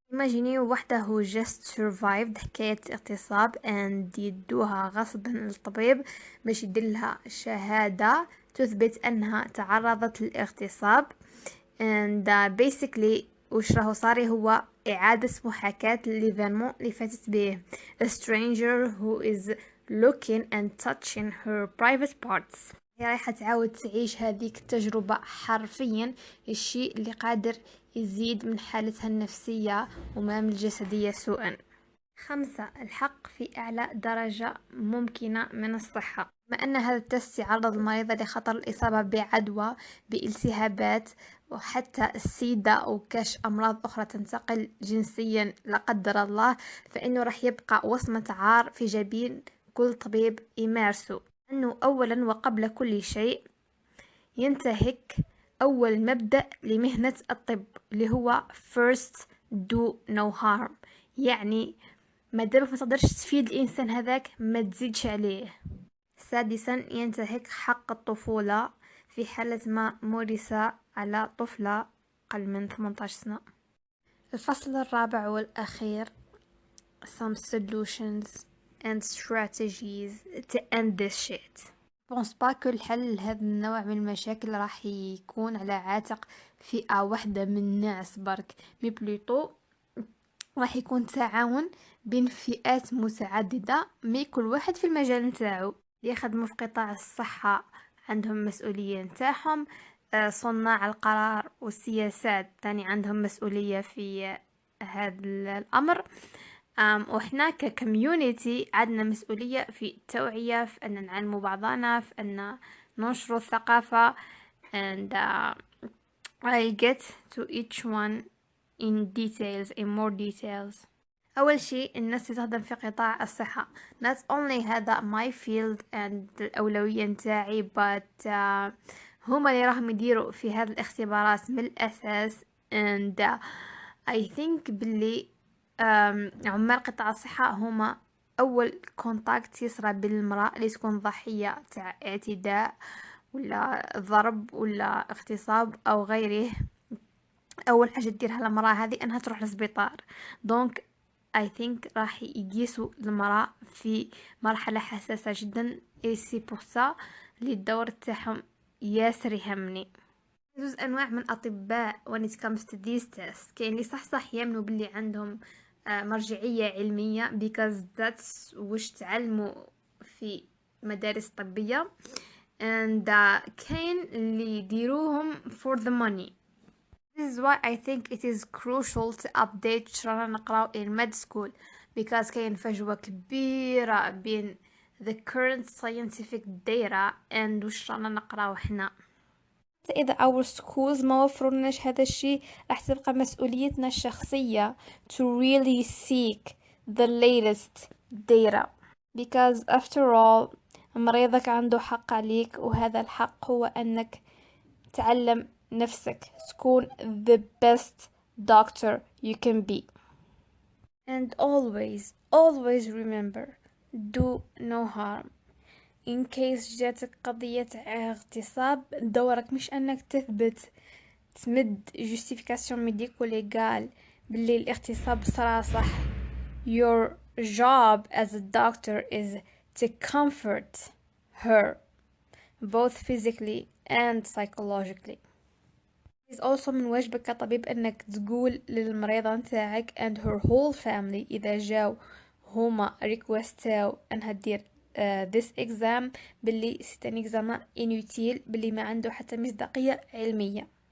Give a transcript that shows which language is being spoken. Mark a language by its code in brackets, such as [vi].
[ar] imagine واحدة [en] who just survived [ar] حكاية اغتصاب and يدوها غصبا للطبيب باش يدلها شهادة تثبت أنها تعرضت للاغتصاب. and basically وش راهو صار هو إعادة محاكاة ليفينمون اللي فاتت به. [en] a stranger who is looking and touching her private parts. [ar] هي رايحة تعاود تعيش هذيك التجربة حرفيا، الشيء اللي قادر يزيد من حالتها النفسية وما من الجسدية سوءا. 5. الحق في أعلى درجة ممكنة من الصحة. بما أن هذا التست يعرض المريضة لخطر الإصابة بعدوى، بالتهابات، وحتى السيدا أو كاش أمراض أخرى تنتقل جنسيا لا قدر الله، فإنه راح يبقى وصمة عار في جبين كل طبيب يمارسه. أنه أولا وقبل كل شيء ينتهك أول مبدأ لمهنة الطب اللي هو [en] first do no harm، [ar] يعني ما دامك ما تقدرش تفيد الإنسان هذاك ما تزيدش عليه. سادسا ينتهك حق الطفولة في حالة ما مورس على طفلة أقل من 18 سنة. الفصل الرابع والأخير [en] some solutions and strategies to end this shit. [ar] بونس با كل حل لهذا النوع من المشاكل راح يكون على عاتق فئة واحدة من الناس برك، مي بلوتو راح يكون تعاون بين فئات متعددة، مي كل واحد في المجال نتاعو. يخدموا في قطاع الصحة عندهم مسؤولية نتاعهم، صناع القرار والسياسات تاني عندهم مسؤولية في هذا الأمر، وإحنا ككميونيتي عندنا مسؤولية في التوعية، في أن نعلموا بعضنا، في أن ننشر الثقافة. [en] and I'll get to each one in more details. [ar] أول شيء الناس اللي تخدم في قطاع الصحة، [en] not only [ar] هذا [en] my field [ar] and الأولوية نتاعي but هما اللي راهم يديروا في هذه الاختبارات من الأساس. and I think باللي عمال قطاع الصحة هما أول كونتاكت يصرى بالمرأة اللي تكون ضحية تاع اعتداء ولا ضرب ولا اغتصاب أو غيره. أول حاجة تديرها المرأة هذه أنها تروح للسبيطار. دونك I think راح يقيسوا المرأة في مرحلة حساسة جدا، سي بورسا للدور تاعهم ياسر يهمني. يجوز أنواع من الأطباء [en] when it comes to these tests، [ar] كاين اللي صح يامنوا باللي عندهم مرجعية علمية [en] because that's [ar] وش تعلموا في مدارس طبية، and كاين اللي يديروهم [en] for the money. This is why I think it is crucial to update [ar] شرانا نقراو [en] in med school because [ar] كاين فجوة كبيرة بين [en] the current scientific data and [ar] وش رانا نقراو حنا. إذا our schools ما وفروناش هذا الشيء راح تبقى مسؤوليتنا الشخصية [en] to really seek the latest data because after all [ar] مريضك عنده حق عليك، وهذا الحق هو أنك تعلم نفسك تكون [en] the best doctor you can be. And always remember do no harm. [ar] in case جاتك قضية اغتصاب، دورك مش أنك تمد [fr] justification médico légal [ar] باللي الاغتصاب صار صح. [en] your job as a doctor is to comfort her both physically and psychologically. [ar] It's also من واجبك كطبيب أنك تقول للمريضة نتاعك and [en] her whole family [ar] إذا جاو هما ريكوستاو أنها تدير [en] this exam [ar] باللي [fr] c'est un examen inutile، [ar] باللي ما عنده حتى مصداقية علمية.